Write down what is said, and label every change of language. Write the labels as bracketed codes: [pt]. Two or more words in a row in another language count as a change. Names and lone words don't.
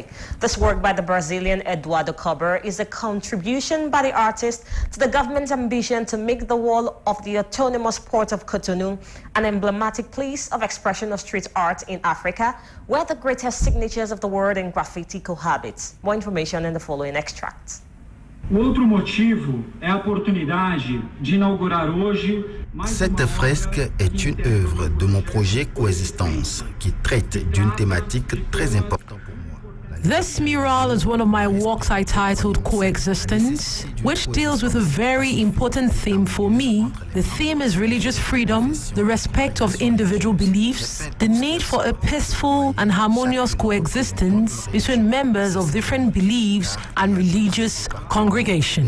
[en] This work by the Brazilian Eduardo Cobra is a contribution by the artist to the government's ambition to make the wall of the autonomous port of Cotonou an emblematic place of expression of street art in Africa, where the greatest signatures of the world in graffiti cohabit. More information in the following extract. [pt] Outro motivo é a oportunidade de inaugurar hoje. [fr] Cette fresque est une œuvre de mon projet Coexistence qui traite d'une thématique très importante pour moi. [en] This mural is one of my works I titled Coexistence, which deals with a very important theme for me. The theme is religious freedom, the respect of individual beliefs, the need for a peaceful and harmonious coexistence between members of different beliefs and religious congregation.